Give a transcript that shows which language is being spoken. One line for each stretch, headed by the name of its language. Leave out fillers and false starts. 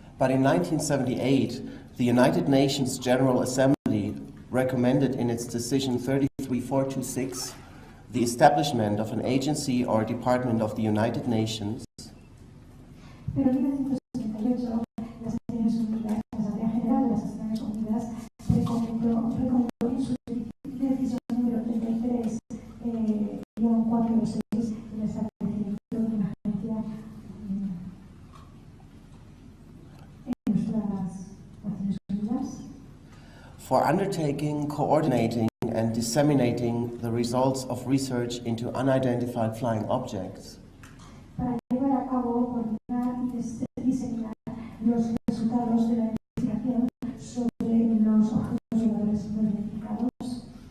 English: But in 1978, the United Nations General Assembly recommended in its decision 33426 the establishment of an agency or department of the United Nations
Spanish: Pero en 1968, las Naciones Unidas, la Asamblea General de las Naciones Unidas, recomendó en su decisión número 33, guión 426, el establecimiento de una agencia en nuestras Naciones Unidas
English: for undertaking, coordinating, and disseminating the results of research into unidentified flying objects.
Spanish: para llevar a cabo, coordinar y diseminar los resultados de la investigación sobre los objetos voladores no identificados